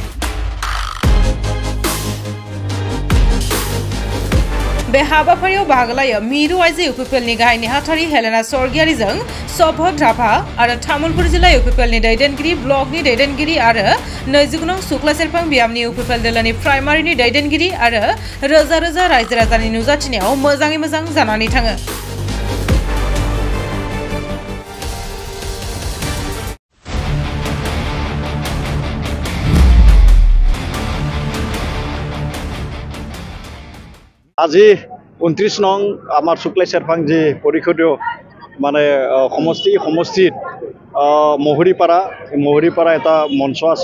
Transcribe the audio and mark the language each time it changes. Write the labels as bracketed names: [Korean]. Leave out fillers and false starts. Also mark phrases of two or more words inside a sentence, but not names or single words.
[Bodo] बे हाबाफारियाव बाहागो लायो मिरु आइजो इउपिपिएलनि गाहाय नेहाथारि हेलेना स्वर्गियारिजों सभद राभा आरो तामुलपुर जिल्ला इउपिपिएलनि दैदेनगिरि ब्लकनि दैदेनगिरि आरो 29 सुख्लाय सेरफां बियाबनि इउपिपिएल दोलोनि प्राइमारिनि दैदेनगिरि आरो रोजा रोजा रायजो राजानि नुजाथिनायाव मोजाङै मोजां जानानै थाङो। [Assamese] আজি 29 নং আমার শুক্লাই সেরফাং যে পরিষদীয় মানে সমষ্টিত মহরিপাৰা এটা মঞ্চ আছে।